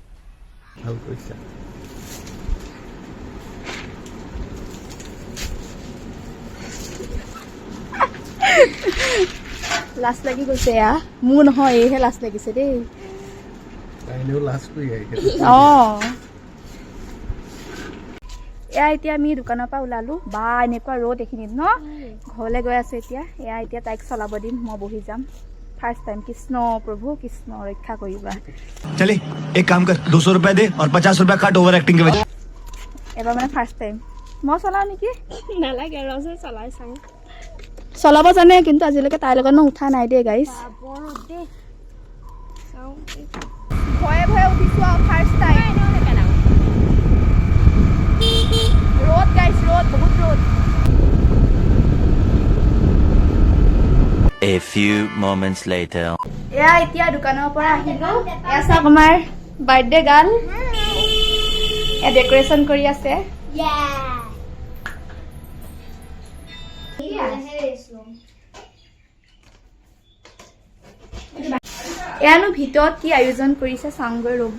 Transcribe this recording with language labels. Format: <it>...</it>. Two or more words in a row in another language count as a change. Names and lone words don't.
<as>লাজ লাগি গৈছে এয়া মোৰ নহয় এইহে লাজ লাগিছে দেই এয়া এতিয়া আমি দোকানৰ পৰা ওলালোঁ বা এনেকুৱা ৰ'দ এইখিনিত ন ঘৰলৈ গৈ আছোঁ এতিয়া এতিয়া তাইক চলাব দিম মই বহি যাম</as> <en>first time</en> <as>কৃষ্ণ প্ৰভু কৃষ্ণ ৰক্ষা কৰিবা</as> <hi>चले एक काम कर 200 रुपए दे और 50 रुपए काट</hi> <en>over acting</en> <hi>के वजह</hi> <as>এবাৰ মানে</as> <en>first time</en> <as>মই চলাওঁ নেকি নালাগে ৰজে চলাই চাওঁ চলাব জানে কিন্তু আজিলৈকে তাইৰ লগত মই উঠা নাই দেই গাইজ ভয়ে ভয়ে উঠিছোঁ আৰু</as> <en>first time</en> <as>ৰ'দ গাইজ ৰ'দ বহুত ৰ'দ</as> <en>A few moments later.</en> <as>এয়া এতিয়া দোকানৰ পৰা আহিলোঁ এয়া চাওক আমাৰ</as> <en>birthday girl</en> <as>এয়া ডেক'ৰেশ্যন কৰি আছে এয়ানো ভিতৰত কি আয়োজন কৰিছে চাংগৈ ৰ'ব</as>